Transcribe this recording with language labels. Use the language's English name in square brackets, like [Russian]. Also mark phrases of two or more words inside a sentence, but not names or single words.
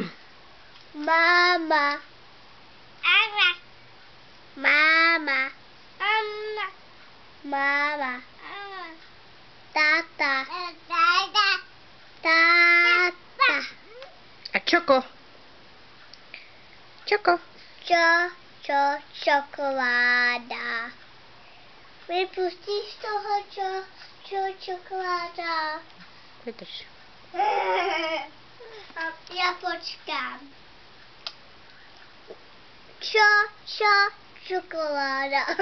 [Czech] Mama. Mama. Mama. Tata. Tata. A Choco? Choco. Čokoláda. Vypustíš toho čokoláda. Vydrž. Já počkám. Čokoláda.